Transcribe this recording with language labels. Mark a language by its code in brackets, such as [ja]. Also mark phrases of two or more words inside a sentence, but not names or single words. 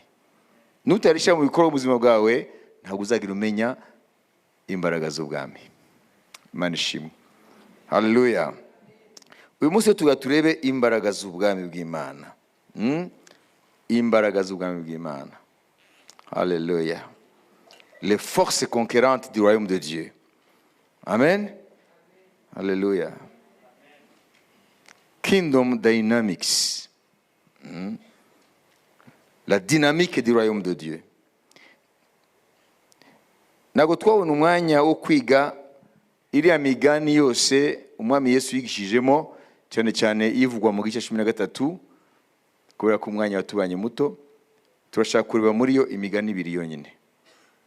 [rw] Nutarishyira mu bikorwa ubuzima bwawe, ntabwo uzagira umenya imbaraga z'ubwami. Imana ishimwe, haleluya. Uyu munsi turebe imbaraga z'ubwami bw'Imana. Imbaraga z'ubwami bw'Imana, haleluya. [fr] Les forces conquérantes du royaume de Dieu, amen, haleluya. [en] Kingdom dynamics, [fr] la dynamique du royaume de Dieu. [rw] Ntabwo twabona umwanya wo kwiga iriya migani yose umwami Yesu yigishijemo, cyane cyane ivugwa mu gice 13, kubera ko umwanya watubanye muto. Turashaka kureba muri yo imigani ibiri yonyine.